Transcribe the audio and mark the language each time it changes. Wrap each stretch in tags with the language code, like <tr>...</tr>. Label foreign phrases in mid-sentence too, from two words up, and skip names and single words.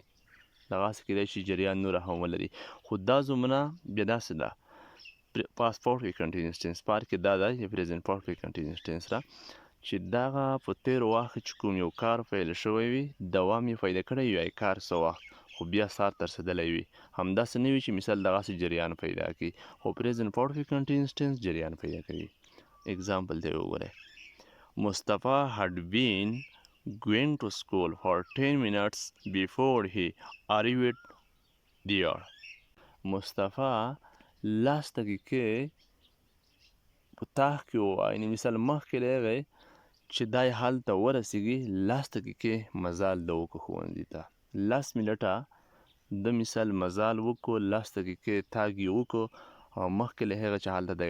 <ps>دغسې کیدای شي جریان نوره هم ولري. خو دا زمونه بیا داسې ده</ps> <en>past perfect continuous tense</en> <ps>پار کې دا ده یا</ps> <en>present perfect continuous tense</en> <ps>ده چې دغه په تیر وخت چې کوم یو کار پیل شوی وي، دوام یې پیدا کړی وي کار څه وخت، خو بیا سر ته رسېدلی وي، همداسې نه وي چې مثال دغسې جریان پیدا کړي. خو</ps> <en>present perfect continuous tense</en> <ps>جریان پیدا کوي. اګزامپل ته وګورئ.</ps> <en>Mustafa had been going to school for 10 minutes before he arrived there.</en> <ps>مصطفی 10 دقیقې په تاخ کې و، یعنې مثال مخکې له هغې چې دی هلته ورسېږي 10 دقیقې مزال ده وکړو ښوونځي ته. 10 منټه د مثال مزال وکړو 10 دقیقې تاګ یې وکړو او مخکې له هغه چې هلته دی</ps>